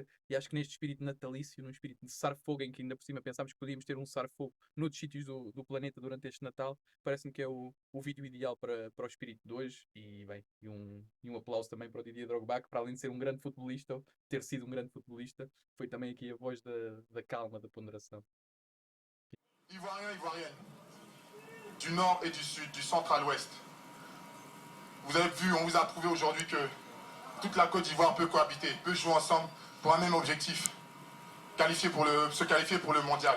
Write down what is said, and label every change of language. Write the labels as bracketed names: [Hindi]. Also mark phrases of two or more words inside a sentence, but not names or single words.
[Portuguese] E acho que neste espírito natalício, num espírito de cessar-fogo, em que ainda por cima pensámos que podíamos ter um cessar-fogo noutros sítios do planeta durante este Natal, parece-me que é o vídeo ideal para o espírito de hoje. E bem, e um aplauso também para o Didier Drogba, que para além de ser um grande futebolista, ou ter sido um grande futebolista, foi também aqui a voz da calma, da ponderação. [French] Ivoiriens, Ivoiriennes, du nord et du sud, du centre à l'ouest. Vous avez vu, on vous a prouvé aujourd'hui que toute la Côte d'Ivoire peut cohabiter, peut jouer ensemble pour un même objectif, se qualifier pour le mondial.